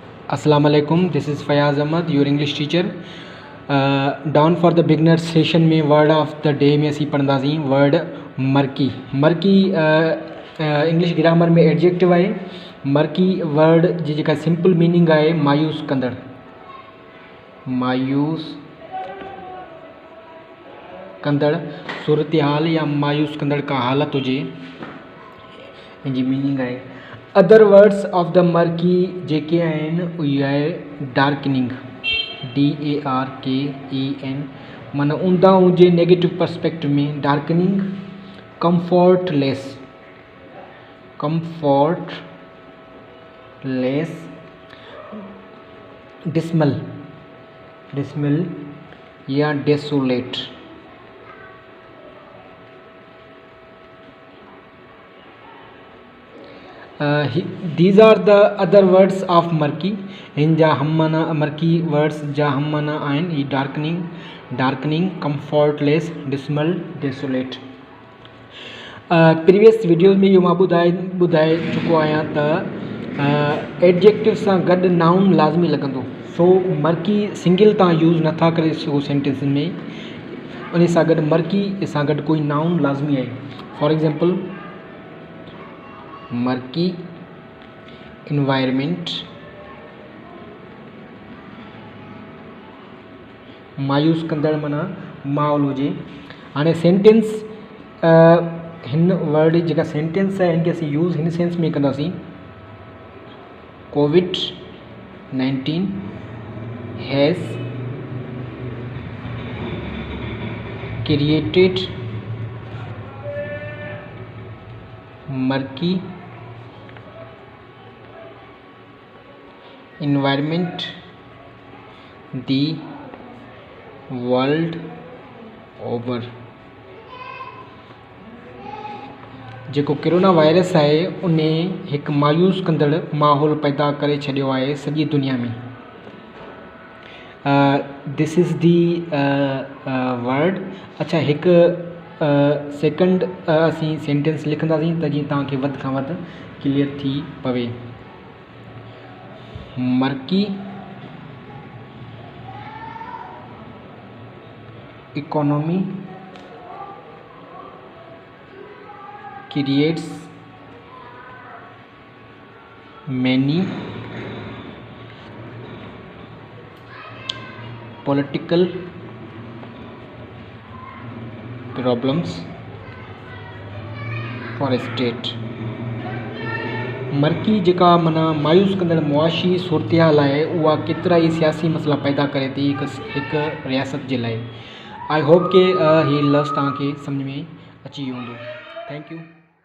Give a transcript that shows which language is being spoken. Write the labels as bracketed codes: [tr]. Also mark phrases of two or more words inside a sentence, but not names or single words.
[ar] السلام عليكم. [en] This is Fayaz Ahmad, your English teacher. Down for the beginner session में word of the day [sd] में असी पढ़ंदासीं [en] word murky. Murky English grammar में adjective आहे. murky word [sd] जी जेका simple meaning आहे मायूस कंदड़. मायूस कंदड़ सूरत हाल या मायूस कंदड़ का हालत हुजे इनजी मीनिंग आहे. [en] other words of the murky [sd] जेके आहिनि उहे आहे [en] darkening DARKEN [sd] माना ऊंधा हुजे [en] negative perspective में डार्कनिंग. comfortless dismal or desolate. These are the other words of murky. [sd] इन जा हम माना [en] murky words [sd] जा हम माना आहिनि [en] darkening comfortless dismal desolate. previous videos [sd] में इहो मां ॿुधाए चुको आहियां त एडजेक्टिव सां गॾु नाउन लाज़मी लॻंदो. [en] so murky single [sd] तव्हां यूज़ नथा करे सघो सेंटेंस में, उन सां गॾु मर्की सां गॾु कोई नाउन लाज़मी आहे. [en] for example murky environment, [sd] मायूस कंदड़ माना माहौल हुजे. हाणे सेंटेंस हिन वर्ड जेका सेंटेंस आहे हिनखे असीं यूज़ हिन सेंस में कंदासीं. [en] COVID-19 has created murky environment the world over. [sd] जेको कोरोना वायरस आहे उन हिकु मायूस कंदड़ माहौल पैदा करे छॾियो आहे सॼी दुनिया में. [en] this is the word. [sd] अच्छा, हिकु सेकंड असीं सेंटेंस लिखंदासीं त जीअं तव्हांखे वधि खां वधि क्लियर थी पवे. [en] murky economy creates many political problems for state. [sd] मर्की जेका माना मायूस कंदड़ मुआशी सूरत हाल आहे उहा केतिरा ई सियासी मसइला पैदा करे थी हिकु रियासत जे लाइ. [en] I hope [sd] के ही लफ़्ज़ तव्हांखे सम्झ में अची वियो हूंदो. [en] thank you.